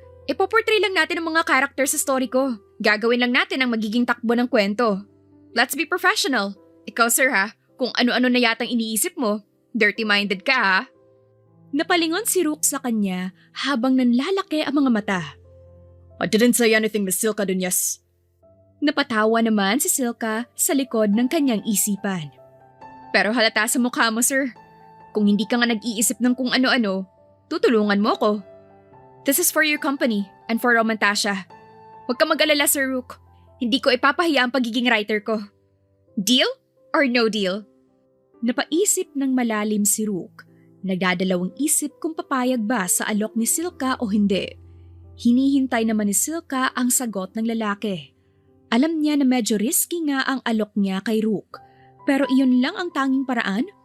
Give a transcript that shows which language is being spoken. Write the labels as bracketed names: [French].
[Filipino] Ipoportray lang natin ang mga character sa story ko. Gagawin lang natin ang magiging takbo ng kwento. [English] Let's be professional. [Filipino] Ikaw sir ha, kung ano-ano na yatang iniisip mo, dirty-minded ka ha. Napalingon si Rook sa kanya habang nanlalaki ang mga mata. [English] I didn't say anything, Miss Silka Dunyes. [Filipino] Napatawa naman si Silka sa likod ng kanyang isipan. Pero halata sa mukha mo sir. Kung hindi ka nga nag-iisip ng kung ano-ano, tutulungan mo ko. [English] This is for your company and for Romantasha. [Filipino] Huwag ka mag-alala Sir Rook. Hindi ko ipapahiya ang pagiging writer ko. Deal or no deal? Napaisip ng malalim si Rook. Nagdadalawang isip kung papayag ba sa alok ni Silka o hindi. Hinihintay naman ni Silka ang sagot ng lalaki. Alam niya na medyo risky nga ang alok niya kay Rook. Pero iyon lang ang tanging paraan